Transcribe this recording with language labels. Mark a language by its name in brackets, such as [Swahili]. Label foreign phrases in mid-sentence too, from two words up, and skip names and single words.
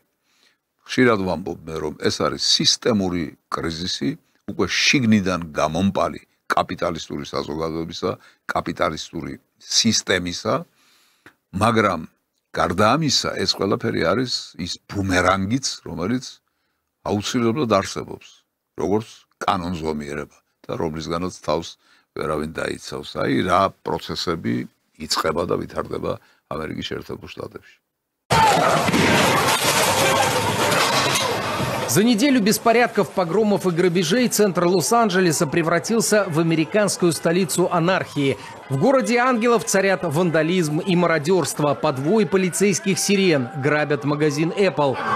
[Georgian] ხშირად ვამბობ მე, რომ ეს არის სისტემური კრიზისი, უკვე შიგნიდან გამომპალი კაპიტალისტური საზოგადოებისა, კაპიტალისტური სისტემისა, მაგრამ გარდა ამისა, ეს ყველაფერი არის ის ბუმერანგიც, რომელიც აუცილებლად არსებობს, როგორც კანონზომიერება და რომლისგანაც თავს ვერავინ დაიცავს. აი რა პროცესები იწყება და ვითარდება ამერიკის შეერთებულ შტატებში. [Russian] За неделю беспорядков, погромов и грабежей центр Лос-Анджелеса превратился в американскую столицу анархии. В городе ангелов царят вандализм и мародерство, подвой полицейских сирен, грабят магазин Apple.